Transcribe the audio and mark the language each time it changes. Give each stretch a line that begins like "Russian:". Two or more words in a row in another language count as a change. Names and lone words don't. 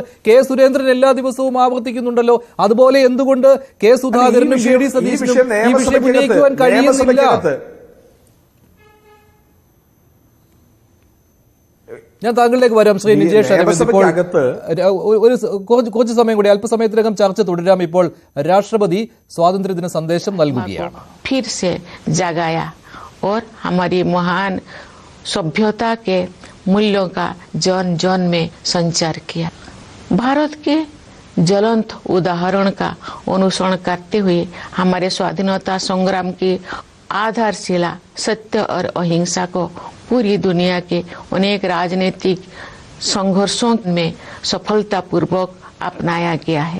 Malayalam: K സുരേന്ദ്രൻ എല്ലാ ദിവസവും ആവർത്തിക്കുന്നുണ്ടല്ലോ. അതുപോലെ എന്തുകൊണ്ട് K സുധാകരനും VD സതീശനും ഈ വിഷയം ഉന്നയിക്കുവാൻ കഴിയുന്നില്ല? ഞാൻ താങ്കളിലേക്ക് വരാം ശ്രീ നിജേഷ് അരവിന്ദ്. ഇപ്പോൾ കുറച്ച് സമയം കൂടി, അല്പസമയത്തിനകം ചർച്ച തുടരാം. ഇപ്പോൾ രാഷ്ട്രപതി സ്വാതന്ത്ര്യദിന സന്ദേശം നൽകുകയാണ്.
Hindi: फिर से जगाया और हमारी महान सभ्यता के मूल्यों का जन जन में संचार किया। भारत के ज्वलंत उदाहरण का अनुसरण करते हुए हमारे स्वाधीनता संग्राम की आधारशिला सत्य और अहिंसा को पूरी दुनिया के अनेक राजनीतिक संघर्षों में सफलतापूर्वक अपनाया गया है।